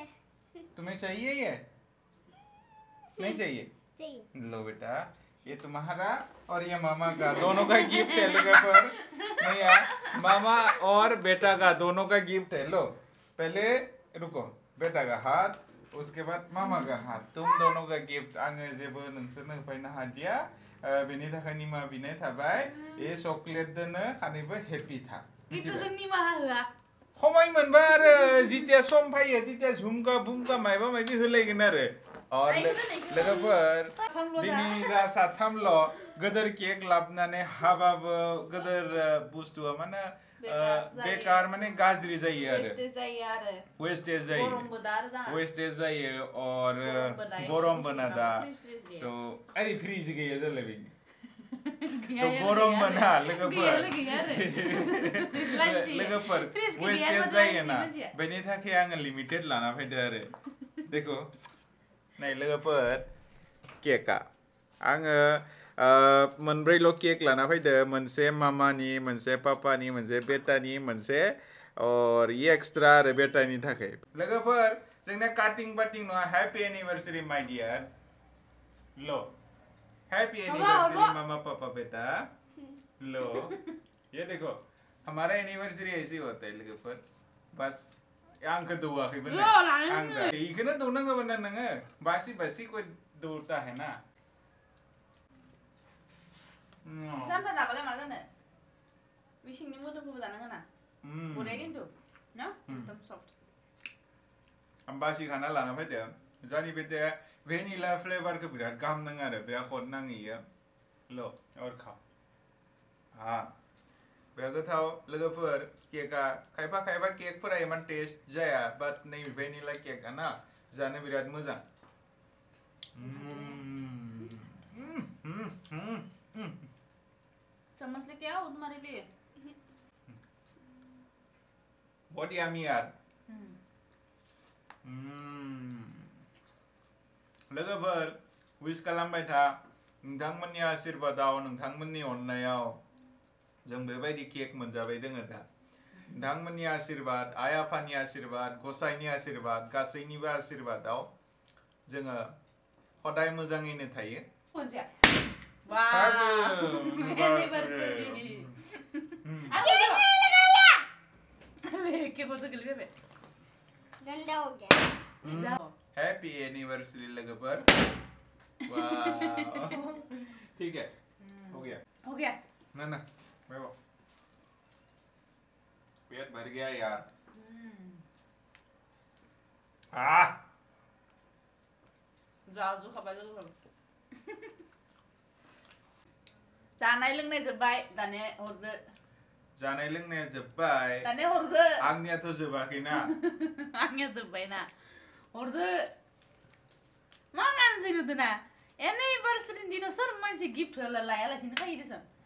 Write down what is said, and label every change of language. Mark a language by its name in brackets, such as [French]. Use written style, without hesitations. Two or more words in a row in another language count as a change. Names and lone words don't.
[Hindi] तुम्हें चाहिए ये नहीं चाहिए चाहिए लो बेटा ये तुम्हारा और ये मामा का दोनों का गिफ्ट है लोगोफोर भैया मामा और बेटा का दोनों का गिफ्ट है लो पहले रुको बेटा का हाथ उसके बाद मामा का हाथ तुम दोनों का गिफ्ट [Bodo] आङो जेबो नोंसोरनो होफैनो हादिया बेनि थाखाय निमा बिनाय थाबाय ए चकलेट दोनो खानैबो हेपि था किन्तु जों निमाहा होआ खमाय मोनबा आरो जितिया सम फैयो तितिया झुमका बुमका मायबा मायबि होलायगोन आरो और लोगोफोर दिनै जा साथामल' गोदोर केक लाबनानै हाबाबो गोदोर बुस्थुआ माने बेकार माने गाज्रि जायो आरो वेस्टेज जायो और गरमबो ना दा तो अरे फ्रिज गैया जालायबाय तो गरम बना लोगोफोर वेस्टेज जायो ना बेनि थाखाय आङो लिमिटेड लाना फैदो आरो देखो नै लोगोफोर केकआ आङो मोनब्रैल' केक लाना फैदो मोनसे मामानि मोनसे पापानि मोनसे बेटानि मोनसे और ये एक्सट्रा आरो बेटानि थाखाय लोगोफोर जोंना काटिं बाटिं नङा [English] happy anniversary my dear [Bodo] लो [English] happy anniversary [Bodo] मामा पापा बेटा [Hindi] लो ये देखो हमारा एनिवर्सरी ऐसे होता है [Bodo] लोगोफोर बस आंखौ दौवाखैबो आंखौ इखौनो दौनांगौमोन ना नोङो बासि कोई दौता है ना जाम्फा जाबालाय मा जानो बे सिंनि मोदोमखौबो जानांगोन ना बरिया खिन्थु ना एकदम सफ्ट आं बासि खाना लाना फैदों जानि बेटे भेनिला फ्लेवरखौ बिराद गाहाम नाङो आरो बिराद हट नाङो इयो [Hindi] लो और खाओ हाँ [Bodo] बिराद गोथाव लोगोफोर केकआ खायफा केकफोरा इमान टेस्ट जाया बाट नै भेनिला केकआ ना जानो बिराद मोजां [Hindi] चम्मच लेके आओ तुम्हारे लिए बहुत यम्मी यार [Bodo] लोगोफोर विश खालामबाय था नोंथांमोननि आशीर्वादाव नोंथांमोननि अननायाव जों बेबायदि केक मोनजाबाय दोङो दा नोंथांमोननि आशीर्वाद आइ आफानि आशीर्वाद गसाइनि आशीर्वाद गासैनिबो आशीर्वादाव जोङो हदाय मोजाङैनो थायो [Hindi] गंदा हो गया [English] happy anniversary [Hindi] लोगोफोर वाह ठीक है हो गया ना बैठो पेट भर गया यार जाओ जो खबर लो [Bodo] जानाय लोंनाय जोब्बाय दाने हरदो जानाय लोंनाया जोब्बाय दाने हरदो आंनियाथ' जोबाखैना आंनिया जोब्बायना हरदो मा मानसि नुदोना एनिभार्सारिनि दिनाव सोर मानसि गिफ्ट लायालासिनो खायो देसन